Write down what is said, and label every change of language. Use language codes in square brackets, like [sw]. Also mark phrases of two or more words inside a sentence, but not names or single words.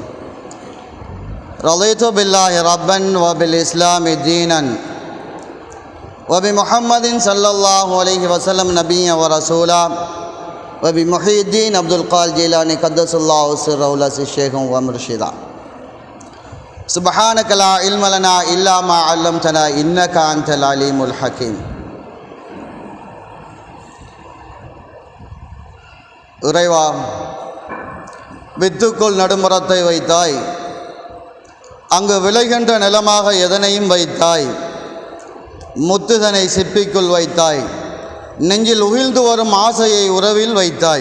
[ar] رضيت بالله ربا وبالإسلام دينا وبمحمد صلى الله عليه وسلم نبيا ورسولا وبمحي الدين عبد القادر الجيلاني قدس الله سره العزيز شيخا ومرشدا. سبحانك لا علم لنا إلا ما علمتنا إنك أنت العليم الحكيم. [ta] இறைவா, வித்துக்குள் நடுமுறத்தை வைத்தாய், அங்கு விளைகின்ற நிலமாக எதனையும் வைத்தாய், முத்துதனை சிப்பிக்குள் வைத்தாய், நெஞ்சில் உகிழ்ந்து வரும் ஆசையை உறவில் வைத்தாய்.